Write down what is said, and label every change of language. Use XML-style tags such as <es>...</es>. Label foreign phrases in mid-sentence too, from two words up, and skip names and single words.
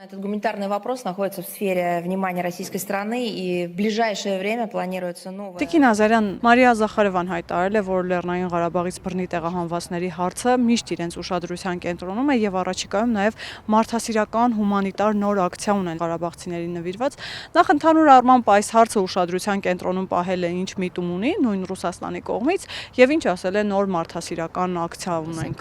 <ru>Этот гуманитарный вопрос находится в сфере внимания российской страны, и в ближайшее время планируется новая...</ru> <hy>Տիկին Ազարյան, Մարիա Զախարևան հայտարարել է, որ Լեռնային Ղարաբաղից բռնի տեղահանվածների հարցը միշտ իրենց ուշադրության կենտրոնում է եւ առաջիկայում նաեւ մարդասիրական հումանիտար նոր ակցիա ունեն ղարաբաղցիներին նվիրված։ Նախ ընդհանուր առմամբ այս հարցը ուշադրության կենտրոնում պահել է ինչ միտում ունի նույն Ռուսաստանի կողմից եւ ինչ ասել է նոր մարդասիրական ակցիա ունենք։</hy>